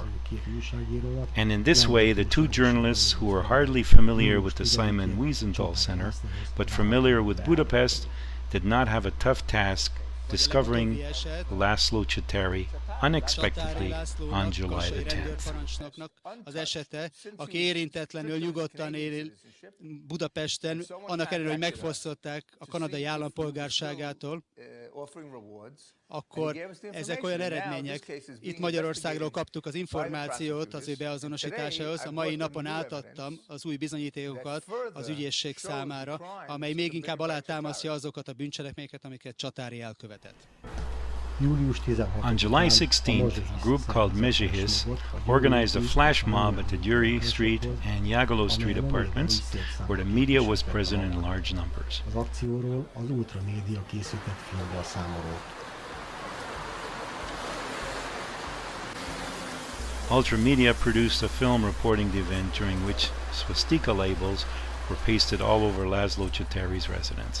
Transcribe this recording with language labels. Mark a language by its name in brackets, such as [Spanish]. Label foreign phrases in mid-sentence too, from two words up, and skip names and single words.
[English] And in this way, the two journalists who were hardly familiar with the Simon Wiesenthal Center, but familiar with Budapest, did not have a tough task discovering Laszlo Csatáry unexpectedly on July the 10th. [Hungarian] Az esete, aki érintetlenül nyugodtan él Budapesten, annak ellenére, hogy megfosztották a kanadai állampolgárságától, akkor ezek olyan eredmények. Itt Magyarországról kaptuk az információt az ő beazonosításához. A mai napon átadtam az új bizonyítékokat az ügyészség számára, amely még inkább alátámasztja azokat a bűncselekményeket, amiket Csatáry elkövetett. [English] On July 16th, a group called Mezsihis organized a flash mob at the Győri Street and Jágoló Street apartments, where the media was present in large numbers. [Hungarian] Az akcióról az ultramédia készített filmben számolt. [English] Ultramedia produced a film reporting the event during which swastika labels were pasted all over Laszlo Csatáry's residence.